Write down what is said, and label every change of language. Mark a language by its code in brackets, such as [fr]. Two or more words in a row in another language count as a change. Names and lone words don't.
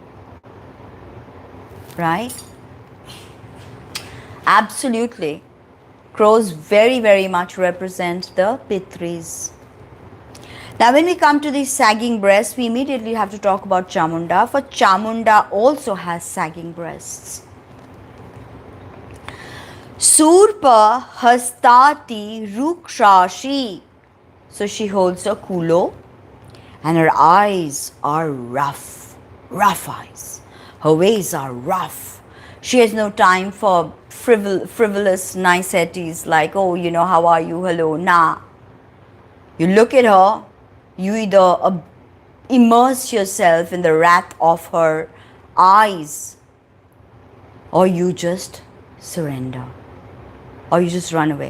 [en] Right? Absolutely. Crows very, very much represent the Pitris. Now when we come to these sagging breasts, we immediately have to talk about Chamunda, for Chamunda also has sagging breasts. [sa] Surpa hastati rukshashi. [en] So she holds a kulo and her eyes are rough eyes. Her ways are rough. She has no time for frivolous niceties like, oh, how are you, hello, nah. You look at her, you either immerse yourself in the wrath of her eyes, or you just surrender, or you just run away.